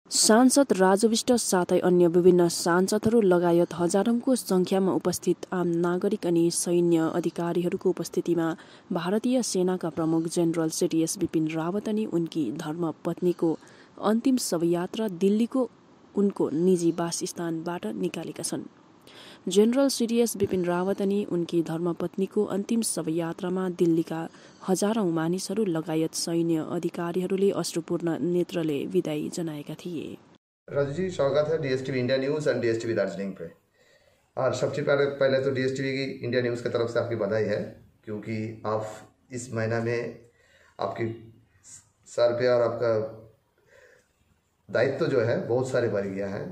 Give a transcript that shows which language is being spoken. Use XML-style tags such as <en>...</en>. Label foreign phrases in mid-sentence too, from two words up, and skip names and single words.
<ne>सांसद राजु विष्ट साथै अन्य विभिन्न सांसदहरू लगायत हजारौंको संख्यामा उपस्थित आम नागरिक अनि सैन्य अधिकारीहरूको उपस्थितिमा भारतीय सेनाका प्रमुख जनरल सीडीएस बिपिन रावत अनि उनकी धर्मपत्नीको अन्तिम शवयात्रा दिल्लीको उनको निजी वासस्थानबाट निकालेका छन्। जनरल सीडीएस बिपिन रावत अनि उनकी धर्मपत्नीको अन्तिम शवयात्रामा दिल्लीका हजारौं मानिसहरू लगायत सैन्य अधिकारीहरूले अश्रुपूर्ण नेत्रले विदाई जनाएका थिए।</ne> <hi>राजू जी, स्वागत है डीएसटीवी इंडिया न्यूज़ और डीएसटीवी दार्जिलिंग पे। और सबसे पहले तो डीएसटीवी की इंडिया न्यूज़ की तरफ से आपकी बधाई है, क्योंकि आप इस महीना में आपकी सर पे और आपका दायित्व जो है बहुत सारे बढ़ गया है।</hi>